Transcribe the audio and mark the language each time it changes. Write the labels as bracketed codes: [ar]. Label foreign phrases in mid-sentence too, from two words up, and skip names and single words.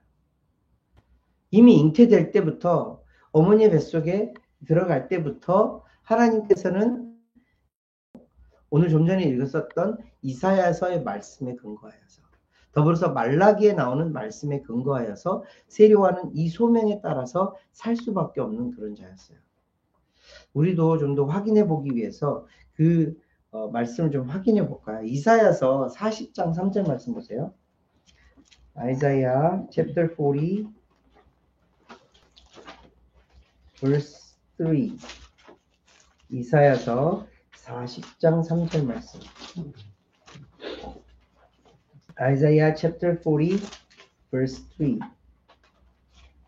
[ko] 이미 잉태될 때부터 어머니의 뱃속에 들어갈 때부터 하나님께서는 오늘 좀 전에 읽었었던 이사야서의 말씀에 근거하여서 더불어서 말라기에 나오는 말씀에 근거하여서 세례 요한은 이 소명에 따라서 살 수밖에 없는 그런 자였어요. 우리도 좀 더 확인해 보기 위해서 그 말씀을 좀 확인해 볼까요? 이사야서 40장 3절 말씀 보세요. [en] Isaiah chapter 40 verse 3. [ko] 이사야서 40장 3절 말씀. [en] Isaiah chapter 40 verse 3.